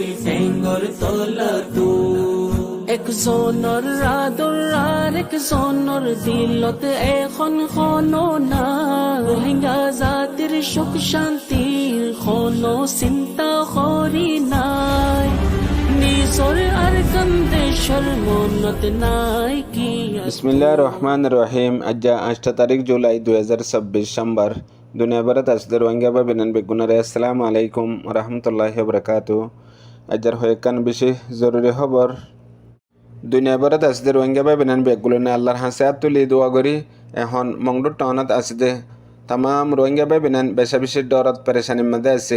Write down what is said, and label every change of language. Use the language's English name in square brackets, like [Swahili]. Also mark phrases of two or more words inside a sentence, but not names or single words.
[Rohingya] fengor tola tu ek zonor rador ar ek zonor dilot ekhon khono na rohingya zatir shuk shantir khono sinta khori nai nizor ar kandeshor monot nai ki [Arabic] بسم الله رحمن رحيم. [Bangla] আজ 8 তারিখ জুলাই 2026 সোমবার। [Rohingya] দুনিয়াভরত আসদের ওয়াঙ্গাবা বিনান বেগুনারে [Arabic] السلام عليكم رحمة الله بركاته. [Rohingya] আজর হয়েকান বিশেষ জরুরি খবর। দুনিয়াভরত আসদের ওয়াঙ্গাবা বিনান বেগুলনে আল্লাহর হাসিয়াত তুলি দোয়া করি এখন মংডুর টাউনত আসদে তামাম রোহিঙ্গাবা বিনান বেশা বেশি ডরত পেরেশানির মধ্যে আছে।